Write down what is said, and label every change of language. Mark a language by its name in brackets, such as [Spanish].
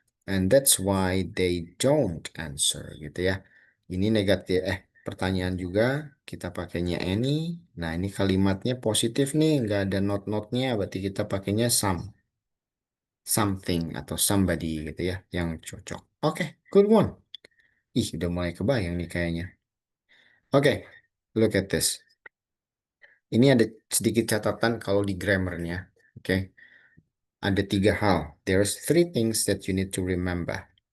[English] And that's why they don't answer [Indonesian] gitu ya. Ini negatif. Pertanyaan juga kita pakainya any. Nah, ini kalimatnya positif nih, nggak ada not-notnya. Berarti kita pakainya some. Something atau somebody gitu ya, yang cocok. Oke, [English] good one. [Indonesian] Ih, udah mulai kebayang nih kayaknya. Oke, [English] look at this. [Indonesian] Ini ada sedikit catatan kalau di grammarnya. Oke, ada 3 hal. [English] There's 3 things that you need to remember.